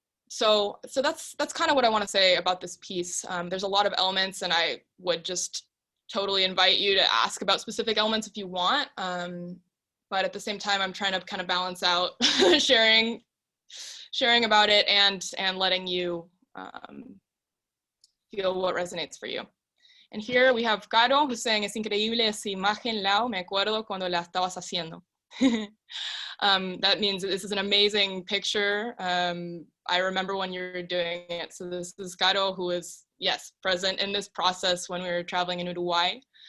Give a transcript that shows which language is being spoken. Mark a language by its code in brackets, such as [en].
[en] So that's kind of what I want to say about this piece. There's a lot of elements, and I would just totally invite you to ask about specific elements if you want. But at the same time, I'm trying to kind of balance out sharing about it and letting you feel what resonates for you. And here we have Caro, who's saying, [es] es increíble esa imagen, Lau, me acuerdo cuando la estabas haciendo. [en] That means this is an amazing picture. I remember when you were doing it. So this is Caro, who is, yes, present in this process when we were traveling in Uruguay.